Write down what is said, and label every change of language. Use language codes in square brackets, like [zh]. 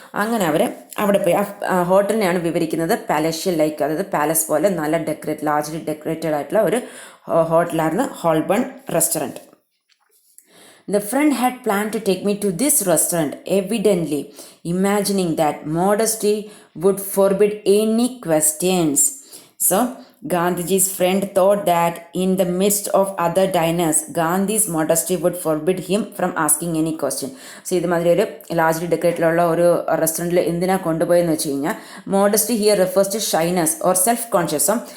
[ml] അങ്ങനെ അവർ അവിടെ പോയി. ആ ഹോട്ടലിനെയാണ് വിവരിക്കുന്നത് പാലഷ്യൽ ലൈക്ക്, അതായത് പാലസ് പോലെ നല്ല ലാർജ്ലി ഡെക്കറേറ്റഡ് ആയിട്ടുള്ള ഒരു ഹോട്ടലായിരുന്നു Holborn restaurant. [en] The friend had planned to take me to this restaurant, evidently imagining that modesty would forbid any questions. So Gandhiji's friend thought that in the midst of other diners, Gandhi's modesty would forbid him from asking any question. [ml] So ഇതുമാതിരി ഒരു largely ഡെക്കറേറ്റഡുള്ള ഒരു റെസ്റ്റോറൻറ്റിൽ എന്തിനാ കൊണ്ടുപോയെന്ന് വെച്ച് കഴിഞ്ഞാൽ, [en] Modesty here refers to shyness or self conscious.